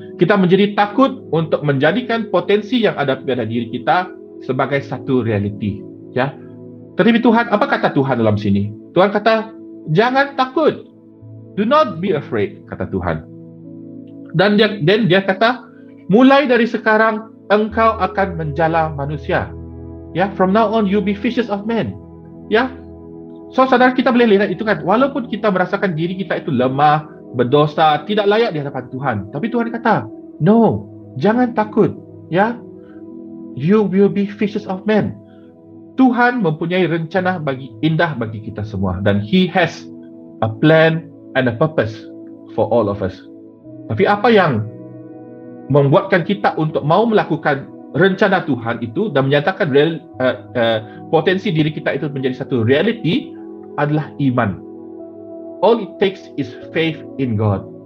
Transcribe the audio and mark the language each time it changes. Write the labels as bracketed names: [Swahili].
[Malay] Kita menjadi takut untuk menjadikan potensi yang ada pada diri kita sebagai satu realiti. Ya. Tetapi Tuhan, apa kata Tuhan dalam sini? Tuhan kata, jangan takut. [English] Do not be afraid, [Malay] kata Tuhan. Dan dia kata, mulai dari sekarang engkau akan menjala manusia. [English] Ya, from now on you be fishers of men. [Malay] Ya. So saudara, kita boleh lihat itu kan, walaupun kita merasakan diri kita itu lemah, berdosa, tidak layak di hadapan Tuhan, tapi Tuhan kata, [English] no, [Malay] jangan takut. Ya. [English] You will be fishers of men. [Malay] Tuhan mempunyai rencana indah bagi kita semua, dan [English] He has a plan and a purpose for all of us. [Malay] Tapi apa yang membuatkan kita untuk mau melakukan rencana Tuhan itu dan menyatakan potensi diri kita itu menjadi satu reality adalah iman. [English] All it takes is faith in God.